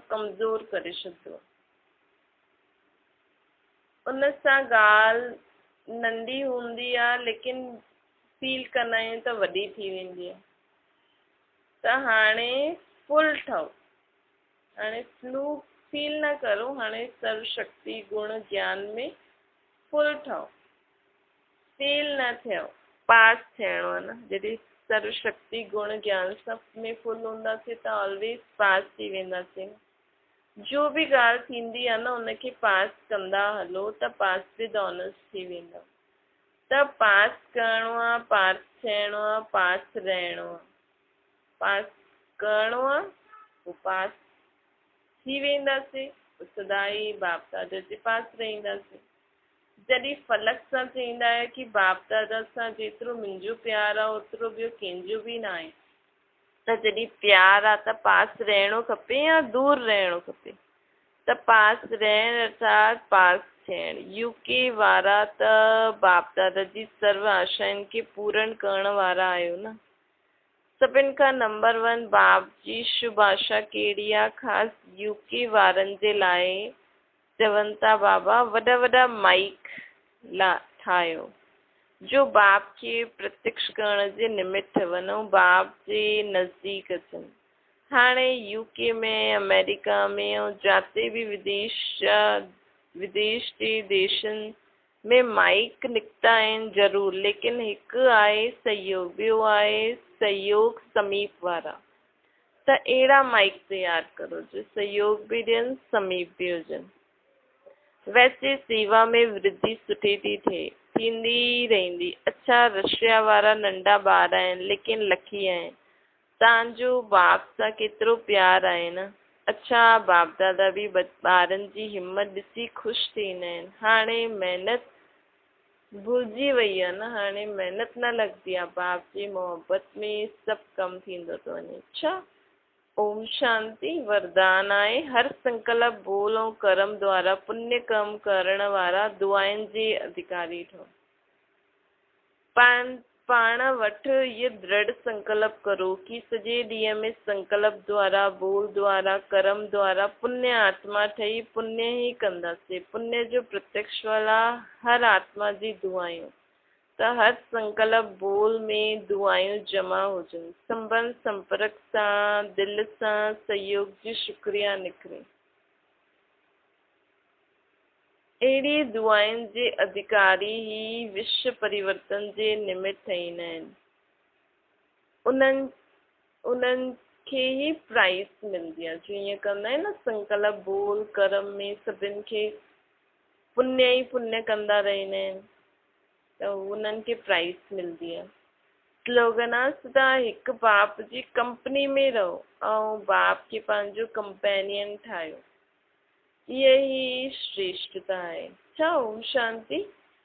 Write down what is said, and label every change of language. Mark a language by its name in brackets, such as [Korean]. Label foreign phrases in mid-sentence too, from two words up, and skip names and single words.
[Sindhi] कमज़ोर करे छॾंदो आहे। उन सां ॻाल्हि नंढी हूंदी आहे लेकिन फील कंदा आहियूं त वॾी थी वेंदी आहे। त हाणे फुल ठहो, हाणे फ्लू फील न करो, हाणे सर्वशक्ति गुण ज्ञान में फुल ठहो। फेल न थियो, पास थियणो आहे न। जॾहिं सर्वशक्ति गुण ज्ञान सब में फुल हूंदासीं त [English] always pass [Sindhi] थी वेंदासीं। जो बि ॻाल्हि थींदी आहे न उनखे पास कंदा हलो त [English] pass with honours [Sindhi] थी वेंदव। त पास करिणो आहे, पास थियणो आहे, पास रहणो आहे। पास करिणो आहे पोइ पास थी वेंदासीं, सदा ई बाप दादा जे पास रहंदासीं। जॾहिं फलक सां चईंदा आहियो कि बाप दादा सां जेतिरो मुंहिंजो प्यार आहे ओतिरो ॿियो कंहिंजो बि न आहे, त जॾहिं प्यार आहे त पास रहणो खपे या दूर रहणो खपे? त पास रहण अर्थात पास थियण। यूके वारा त बाप दादा जी सर्व आशाउनि खे पूर्ण करण वारा आहियो न। सभिनि खां नंबर 1 बाप जी शुभ आशा कहिड़ी आहे? ख़ासि यूके वारनि जे लाइ चवनि था बाबा वॾा वॾा माइक ठाहियो जो बाप खे प्रत्यक्ष करण जे निमित्त ठहनि ऐं बाप जे नज़दीक अचनि। हाणे यूके में, अमेरिका में ऐं जिते बि विदेश जे देशनि में माइक निकिता आहिनि ज़रूरु, लेकिन हिकु आहे सहयोग, ॿियो आहे सहयोग समीप वारा। त अहिड़ा माइक तयारु करो जो सहयोग बि ॾियनि, समीप बि हुजनि। वैसे सेवा में वृद्धि सुठी थी थिए, थींदी रहंदी। अच्छा, रशिया वारा नंढा ॿार आहिनि लेकिन लकी आहिनि। तव्हांजो बाप सां केतिरो प्यार आहे न। अच्छा, बाप दादा बि ॿारनि जी हिम्मत ॾिसी ख़ुशि थींदा आहिनि। हाणे महिनत भुलिजी वई आहे न, हाणे महिनत न लॻंदी आहे, बाप जी मोहबत में सभु कमु थींदो थो वञे। अच्छा, ओम शांति। वरदान आहे हर संकल्प बोल ऐं कर्म द्वारा पुण्य कम करण वारा दुआनि जे अधिकारी ठहो। पाण वटि ये दृढ़ संकल्प करो कि सॼे ॾींहं में संकल्प द्वारा, बोल द्वारा, कर्म द्वारा पुण्य आत्मा ठही पुण्य ई कंदासीं। पुण्य जो प्रत्यक्ष वाला हर आत्मा जी दुआयूं। त हर संकल्प बोल में दुआयूं जमा हुजनि। संबंध संपर्क सां, दिलि सां सहयोग जी शुक्रिया निकिरे। अहिड़ी दुआनि जे अधिकारी ही विश्व परिवर्तन जे निमित्त ठहींदा आहिनि। उन्हनि खे ही प्राइज़ मिलंदी आहे। जो ईअं कंदा आहिनि न संकल्प बोल कर्म में सभिनि खे पुण्य ई पुण्य कंदा रहंदा आहिनि, त उन्हनि खे प्राइज़ मिलंदी आहे। स्लोगन आहे सदा हिकु बाप जी कंपनी में रहो ऐं बाप खे पंहिंजो कंपेनियन ठाहियो। इहा ई श्रेष्ठता आहे। अच्छा, ओम शांति।